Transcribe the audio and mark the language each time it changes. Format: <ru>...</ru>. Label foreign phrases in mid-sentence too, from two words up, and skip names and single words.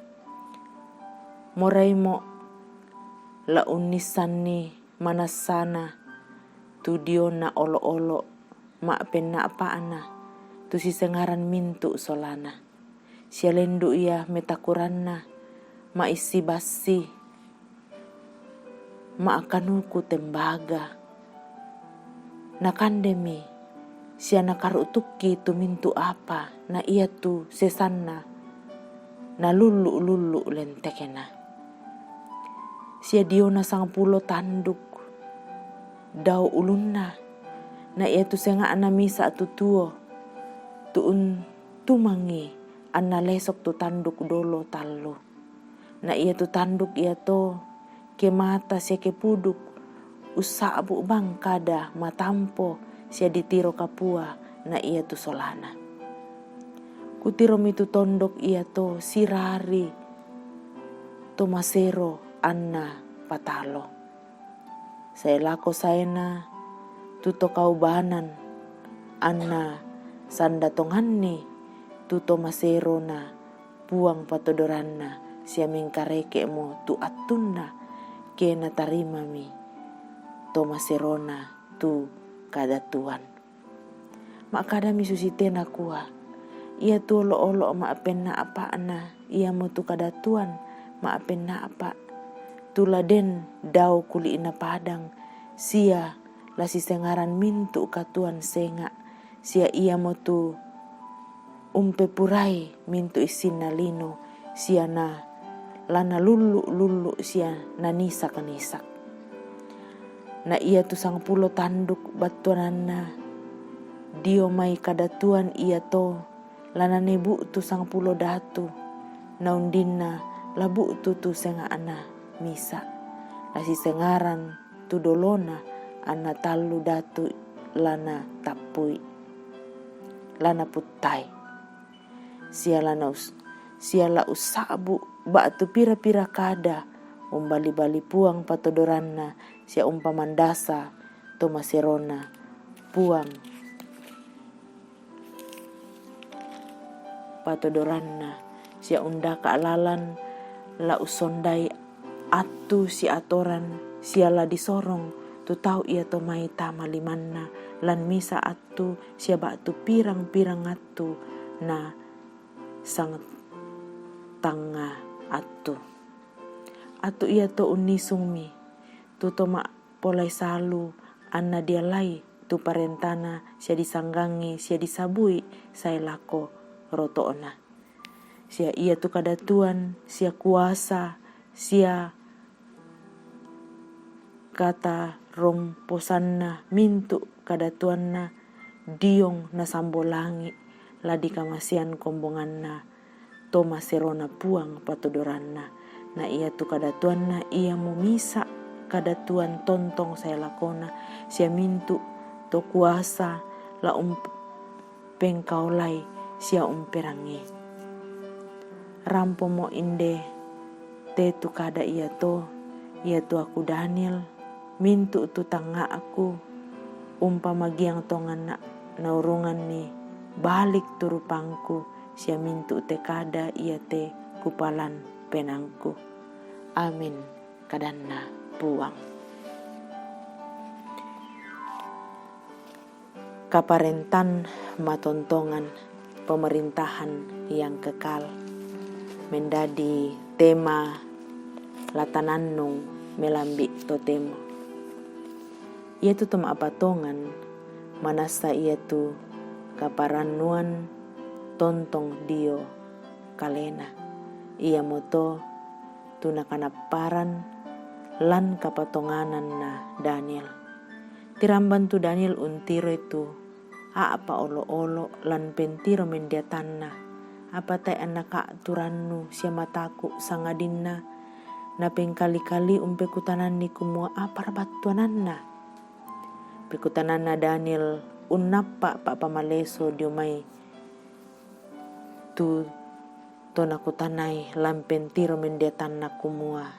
<sda>moraimo la unisani manasana tu diona olo ma penna apaana tu si sengaran mintu solana sialendu ia metakuranna ma isi basi ma akanuku tembaga nakandemi siana karutuki tu mintu apa na ia tu sesanna na lulu lentekena sia diona 10 tanduk dau ulunna na ia tu senga ana misa tu tuo tuun tumangi anna lesok tu tanduk dolo tallo na ia tu tanduk ia to ke mata sia ke puduk usabu bang kada matampo sia ditiro kapua na ia tu solana kutiro mitu tondok ia to sirari to masero anna patalo saya lako saena tuto kaubanan anna sanda tonganni tuto maserona puang patodoranna sia mingkareke mo tu atunna kena tarima mi to maserona tu kadatuan makada mi susitena kuah ia tu olo ma penna apa ana ia mo tu kadatuan ma penna apa tuladen dau kuli ina padang sia lasi sengaran mintu katuan senga sia ia mo tu umpe purai mintu isina lino sia na lana lulu sia nanisa kanisak na ia tu 10 tanduk batuanana dio mai kadatuan ia to lana nebu tu 10 datu naundina labu tu senga ana misa lasi sengaran tu dolona ana talu datu lana tapui lana putai siala usabu batu pira-pira kada umbali-bali puang patodoranna sia umpamandasa to maserona puang patodoranna sia undaka alalan la usondai atu si atoran siala disorong tu tau ia to mai tama limanna lan misa atu sia batu pirang-pirang atu na sang tanga atu ia to unisung mi tu to ma polai salu anna dia lai tu parentana sia disanggangi sia disabui saya lako rotoona sia ia tu kadatuan sia kuasa sia kata romposanna mintu kadatuanna diong na sambolangi ladi kamasian kombonganna toma serona puang patodoranna. Na ia tu kada tuanna ia mo misa kada tuan tontong saya lakona sia mintu to kuasa la pengkaulai sia umperangi. Rampo mo inde te tu kada ia tu aku Daniel mintu tu tanga aku magiang tongan na urungan ni balik turupangku sia mintu te kada ia te kupalan penangku. Amin kadanna puang. Kaparentan matontongan</sda> <id>pemerintahan yang kekal menjadi</id> <sda>tema latananung melambi totemo. Ia tu tema apatongan manasa ia tu kaparanuan tontong dio kalena. Ia moto tuna kanaparan lan kapatonganan na Daniel. Tiramban tu Daniel untiro itu apa olo-olo lan pentiro mendiatanna. Apa tay anaka turannu sia mataku sangadinna na pengkali-kali umpekutanan ni kumua apa rabatuananna. Pekutananna Daniel unapa pak pamaleso diumai tu tonakutanai lampentiro mendiatanna kumua.</sda>